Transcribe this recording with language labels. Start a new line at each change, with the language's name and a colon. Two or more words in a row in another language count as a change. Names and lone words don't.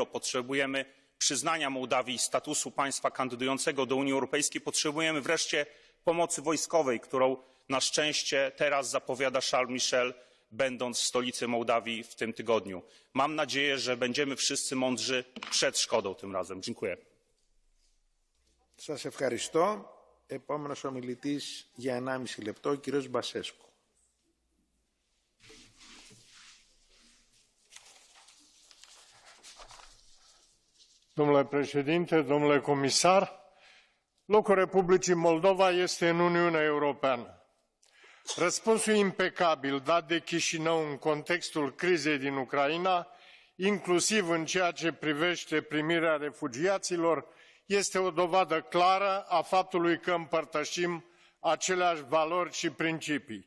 Polish: Potrzebujemy przyznania Mołdawii statusu państwa kandydującego do Unii Europejskiej. Potrzebujemy wreszcie pomocy wojskowej, którą na szczęście teraz zapowiada Charles Michel, będąc w stolicy Mołdawii w tym tygodniu. Mam nadzieję, że będziemy wszyscy mądrzy przed szkodą tym razem. Dziękuję.
Greek: Σας ευχαριστώ. Επόμενος ομιλητής για 1,5 λεπτό, ο κύριος Μπασέσκου.
Romanian: Domnule președinte, domnule comisar, locul Republicii Moldova este în Uniunea Europeană. Răspunsul impecabil dat de Chișinău în contextul crizei din Ucraina, inclusiv în ceea ce privește primirea refugiaților, este o dovadă clară a faptului că împărtășim aceleași valori și principii.